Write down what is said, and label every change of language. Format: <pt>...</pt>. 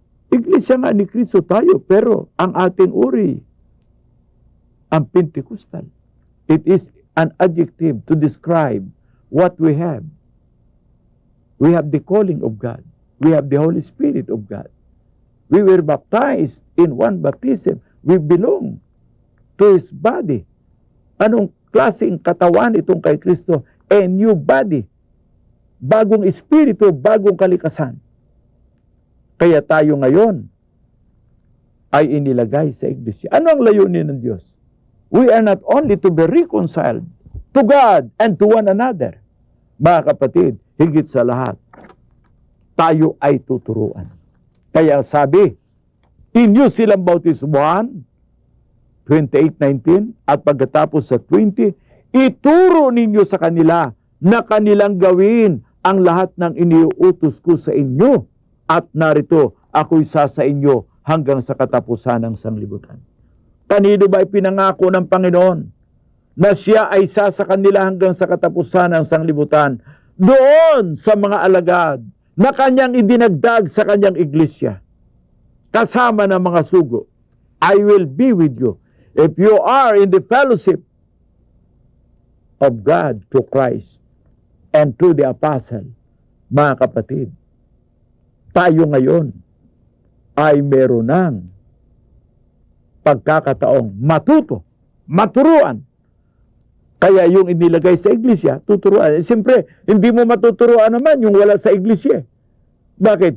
<tl>Iglesia nga ni Kristo tayo, pero ang ating uri, ang Pentecostal.</tl> <en>It is an adjective to describe what we have. We have the calling of God. We have the Holy Spirit of God. We were baptized in one baptism. We belong to His body.</en> <tl>Anong klaseng katawan itong kay Kristo?</tl> <en>A new body.</en> <tl>Bagong espiritu, bagong kalikasan. Kaya tayo ngayon ay inilagay sa iglesia. Ano ang layunin ng Diyos?</tl> <en>We are not only to be reconciled to God and to one another.</en> <tl>Mga kapatid, higit sa lahat, tayo ay tuturuan. Kaya sabi, inyo silang bautismuhan, 28:19, at pagkatapos sa 20, ituro ninyo sa kanila na kanilang gawin ang lahat ng iniuutos ko sa inyo, at narito, ako'y sa inyo hanggang sa katapusan ng sanglibutan. Kanino ba ipinangako ng Panginoon na siya ay sa kanila hanggang sa katapusan ng sanglibutan? Doon sa mga alagad na kanyang idinagdag sa kanyang iglesia, kasama ng mga sugo.</tl> <en>I will be with you if you are in the fellowship of God to Christ and to the apostle.</en> <tl>Mga kapatid, tayo ngayon ay meron ng pagkakataong maturuan. Kaya yung inilagay sa iglesia, tuturuan. Siyempre, hindi mo matuturuan naman yung wala sa iglesia. Bakit?</tl>